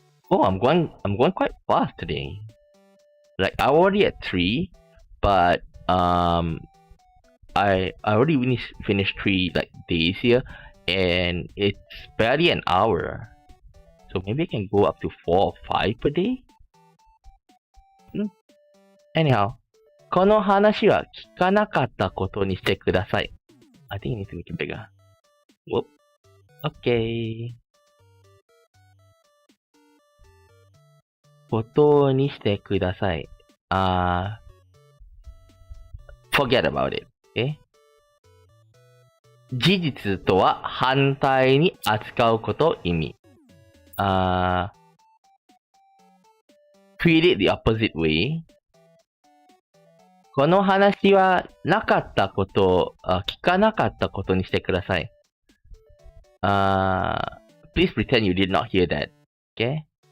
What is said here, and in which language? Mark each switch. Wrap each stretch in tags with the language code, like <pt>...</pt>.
<en>Oh, I'm going quite fast today. Like I'm already at 3, but I already finished 3 like days here, and it's barely an hour. So maybe I can go up to 4 or 5 per day.</en> <ja>Anyhow, この話は聞かなかったことにしてください。</ja> <en>I think you need to make it bigger. Whoop. Okay.</en> <ja>ことにしてください。</ja> <en>Forget about it. Okay?</en> <ja>事実とは反対に扱うこと意味。</ja> <en>Treat it the opposite way.</en> <ja>この話はなかったこと、聞かなかったことにしてください。</ja> <en>Please pretend you did not hear that. Okay?</en>